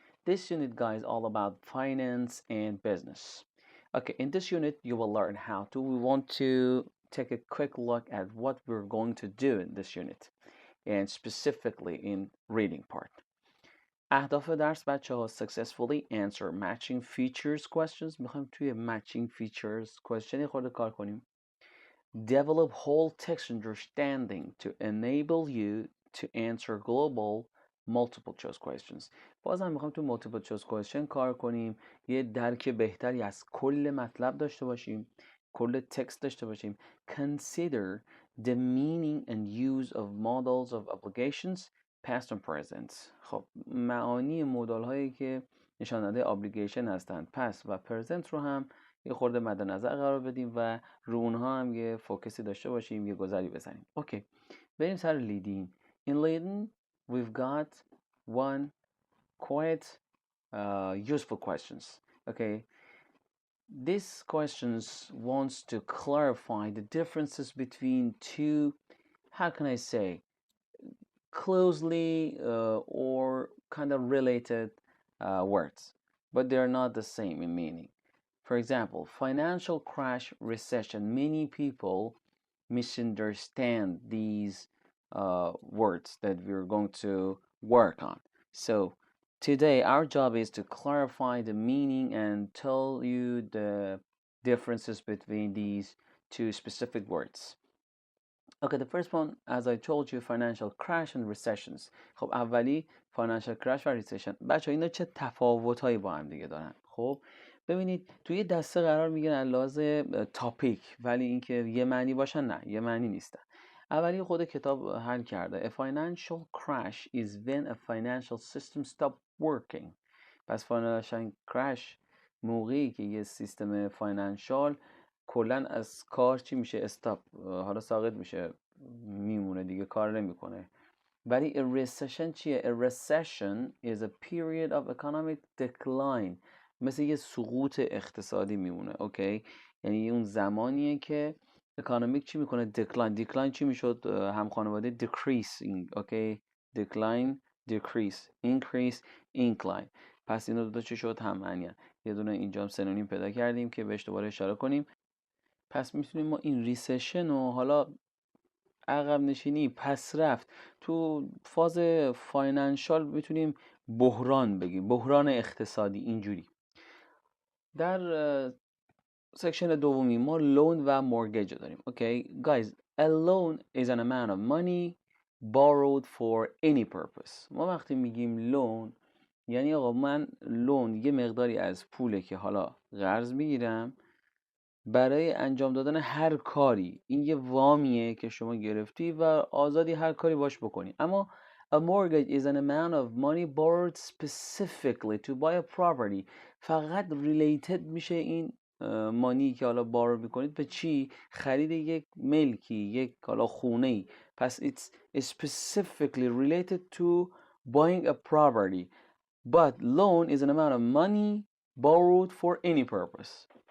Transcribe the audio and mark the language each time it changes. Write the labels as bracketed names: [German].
[English] This unit, guys, all about finance and business. Okay, in this unit you will learn how to. We want to take a quick look at what we're going to do in this unit and specifically in reading part. [Persian] اهداف درس بچه ها [English] successfully answer matching features questions. [Persian] میخوایم توی [English] matching features question [Persian] خورده کار کنیم. [English] Develop whole text understanding to enable you to answer global multiple choice questions. [Persian] بازم میخوام تو [English] multiple choice question [Persian] کار کنیم، یه درک بهتری از کل مطلب داشته باشیم، کل تکست داشته باشیم. [English] Consider the meaning and use of models of obligations past and present. [Persian] خب معانی مدل هایی که نشان دهنده obligation هستند past و present رو هم یه خورده مد نظر قرار بدیم و رو اونها هم یه فوکسی داشته باشیم، یه گذری بزنیم. اوکی، بریم سر لیدینگ. [English] In leading we've got one quite useful questions. Okay, these questions wants to clarify the differences between two, how can I say, closely or kind of related words, but they're not the same in meaning. For example, financial crash, recession. Many people misunderstand these words that we're going to work on. So today our job is to clarify the meaning and tell you the differences between these two specific words. Okay, the first one, as I told you, financial crash and recessions. [Persian] خب اولی financial crash و recession. بچه اینا چه تفاوت‌هایی با هم دیگه دارن؟ خب ببینید توی دسته قرار میگیرن از لحاظ تاپیک، ولی اینکه یه معنی باشن نه، یه معنی نیستن. اولی خود کتاب حل کرده. [English] A financial crash is when a financial system stop working. [Persian] پس financial crash موقعی که یه سیستم فاینانشال کلا از کار چی میشه؟ استاپ، حالا ساقط میشه، میمونه دیگه، کار نمیکنه. [English] ولی a recession [Persian] چیه؟ [English] A recession is a period of economic decline. [Persian] مثل یه سقوط اقتصادی میمونه. اوکی، یعنی اون زمانیه که اکانومیک چی میکنه؟ decline چی میشد؟ هم خانواده decreasing. اوکی، [English] decline decrease increase incline. [Persian] پس اینا دو چی شد؟ هم معنی. یه دونه اینجا هم سنونیم پیدا کردیم که بهش دوباره اشاره کنیم. پس میتونیم ما این ریسشن و حالا عقب نشینی، پس رفت، تو فاز فاینانشال میتونیم بحران بگیم، بحران اقتصادی. اینجوری در سکشن دومی ما لون و مورگیج داریم. [English] Okay guys, a loan is an amount of money borrowed for any purpose. [Persian] ما وقتی میگیم لون یعنی آقا من لون یه مقداری از پوله که حالا قرض میگیرم برای انجام دادن هر کاری. این یه وامیه که شما گرفتی و آزادی هر کاری باش بکنی. [English] اما a mortgage is an amount of money borrowed specifically to buy a property. [Persian] فقط related میشه این مانی که حالا بارو میکنید به چی؟ خرید یک ملکی، یک حالا خونه ای. [English] پس it's specifically related to buying a property. But loan is an amount of money borrowed for any purpose.